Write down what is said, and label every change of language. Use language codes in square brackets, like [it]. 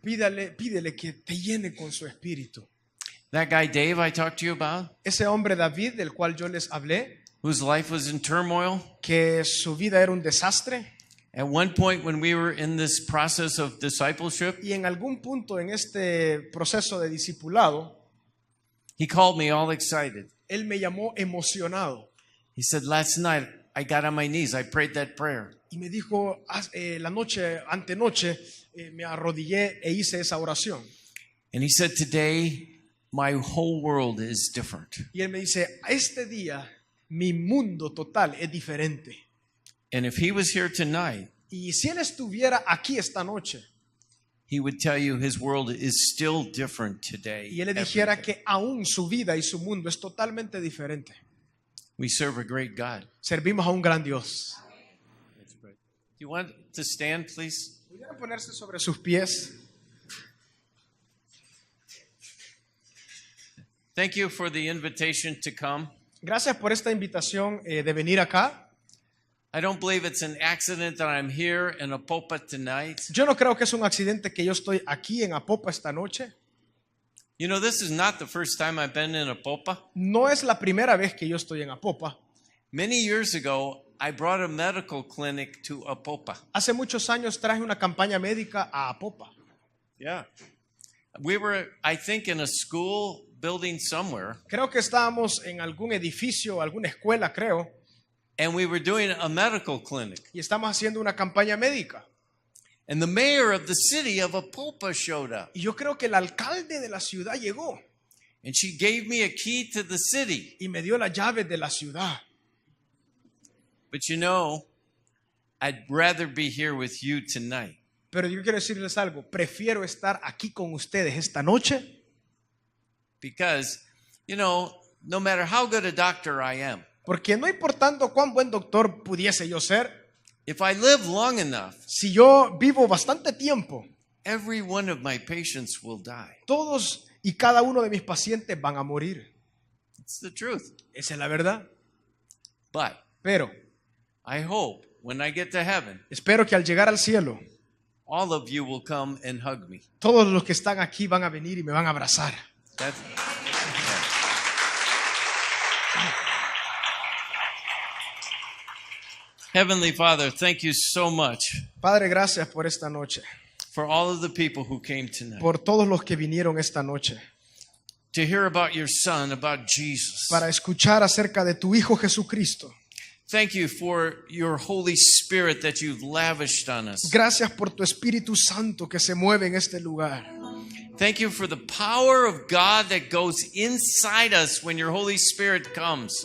[es] Pídele que te llene con su espíritu. [en] That guy Dave I talked to you about, [es] Ese hombre David del cual yo les hablé, [en] whose life was in turmoil. [es] que su vida era un desastre, [en] At one point when we were in this process of discipleship, [es] y en algún punto en este proceso de discipulado, [en] he called me all excited. [es] él me llamó emocionado [en] He said, last night I got on my knees, I prayed that prayer. [es] y me dijo, la noche, antenoche, me arrodillé e hice esa oración. [en] And he said, today my whole world is different. [es] Y él me dice, este día mi mundo total es diferente. [en] And if he was here tonight, [es] Y si él estuviera aquí esta noche [en] he would tell you his world is still different today. [es] y él le [en] every [es] dijera [en] day. [es] que aún su vida y su mundo es totalmente diferente. [en] We serve a great God. [es] Servimos a un gran Dios. [en] Do you want to stand, please? [es] ¿Pudieran ponerse sobre sus pies? [en] Thank you for the invitation to come. [es] Gracias por esta invitación de venir acá. [en] I don't believe it's an accident that I'm here in Apopa tonight. [es] Yo no creo que es un accidente que yo estoy aquí en Apopa esta noche. [en] You know, this is not the first time I've been in Apopa. [es] No es la primera vez que yo estoy en Apopa. [en] Many years ago, I brought a medical clinic to Apopa. [es] Hace muchos años traje una campaña médica a Apopa. [en] Yeah. We were, I think, in a school building somewhere, [es] Creo que estábamos en algún edificio, alguna escuela, creo, [en] and we were doing a medical clinic. [es] y estamos haciendo una campaña médica. [en] And the mayor of the city of Apopa showed up. [es] Y yo creo que el alcalde de la ciudad llegó [en] And she gave me a key to the city. [es] y me dio la llave de la ciudad. [en] But you know, I'd rather be here with you tonight. [es] Pero yo quiero decirles algo, prefiero estar aquí con ustedes esta noche [en] Because, you know, no matter how good a doctor I am, [es] porque no importando cuán buen doctor pudiese yo ser, [en] if I live long enough, [es] si yo vivo bastante tiempo, [en] every one of my patients will die. [es] todos y cada uno de mis pacientes van a morir. [en] It's the truth. [es] Esa es la verdad. [en] But [es] Pero [en] I hope when I get to heaven, [es] espero que al llegar al cielo, [en] all of you will come and hug me. [es] todos los que están aquí van a venir y me van a abrazar. [en] That's, Heavenly Father, thank you so much [es] Padre, gracias por esta noche, [en] for all of the people who came tonight [es] por todos los que vinieron esta noche, [en] to hear about your son, about Jesus. [es] para escuchar acerca de tu Hijo Jesucristo. [en] Thank you for your Holy Spirit that you've lavished on us. [es] Gracias por tu Espíritu Santo que se mueve en este lugar. [en] Thank you for the power of God that goes inside us when your Holy Spirit comes.